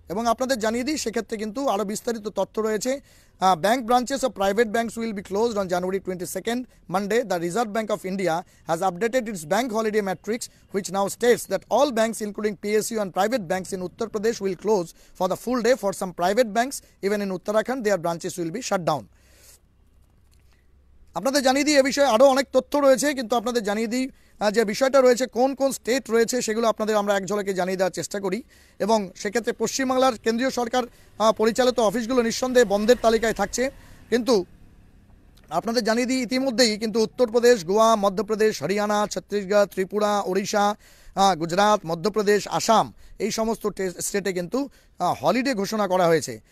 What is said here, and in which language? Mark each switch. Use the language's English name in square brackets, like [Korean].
[Bangla] এবং আপনাদের জানিয়ে দিই সেক্ষেত্রে কিন্তু আরও বিস্তারিত তথ্য রয়েছে। [English] Bank branches of private banks will be closed on January 22nd, Monday. The Reserve Bank of India has updated its bank holiday matrix, which now states that all banks, including PSU and private banks in Uttar Pradesh, will close for the full day. For some private banks, even in Uttarakhand, their branches will be shut down. [Bangla] আপনাদের জানিয়ে দিই এ বিষয়ে আরও অনেক তথ্য রয়েছে, কিন্তু আপনাদের জানিয়ে দিই যে বিষয়টা রয়েছে কোন কোন স্টেট রয়েছে সেগুলো আপনাদের আমরা এক ঝলকে জানিয়ে দেওয়ার চেষ্টা করি। এবং সেক্ষেত্রে পশ্চিমবাংলার কেন্দ্রীয় সরকার পরিচালিত অফিসগুলো নিঃসন্দেহে বন্ধের তালিকায় থাকছে, কিন্তু আপনাদের জানিয়ে দিই ইতিমধ্যেই কিন্তু উত্তরপ্রদেশ, গোয়া, মধ্যপ্রদেশ, হরিয়ানা, ছত্তিশগড়, ত্রিপুরা, ওড়িশা, গুজরাট, মধ্যপ্রদেশ, আসাম এই সমস্ত স্টেটে কিন্তু হলিডে ঘোষণা করা হয়েছে।